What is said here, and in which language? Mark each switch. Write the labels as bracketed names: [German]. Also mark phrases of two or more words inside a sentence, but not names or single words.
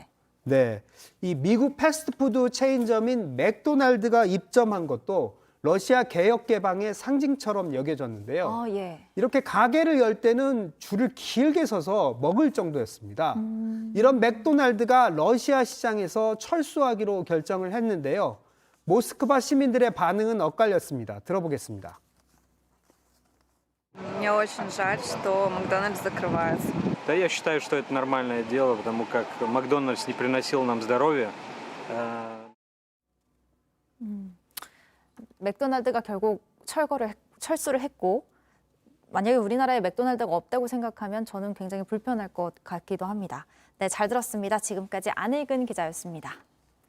[Korean] 네, 이 미국 패스트푸드 체인점인 맥도날드가 입점한 것도 러시아 개혁 개방의 상징처럼 여겨졌는데요. 예. 이렇게 가게를 열 때는 줄을 길게 서서 먹을 정도였습니다. 이런 맥도날드가 러시아 시장에서 철수하기로 결정을 했는데요. 모스크바 시민들의 반응은 엇갈렸습니다. 들어보겠습니다. [Russian] Мне очень жаль, что Макдональдс закрывается. Да, я считаю, что это нормальное дело, потому как Макдональдс не приносил нам здоровья. [Korean] 맥도날드가 결국 철수를 했고 만약에 우리나라에 맥도날드가 없다고 생각하면 저는 굉장히 불편할 것 같기도 합니다. 네, 잘 들었습니다. 지금까지 안혜근 기자였습니다.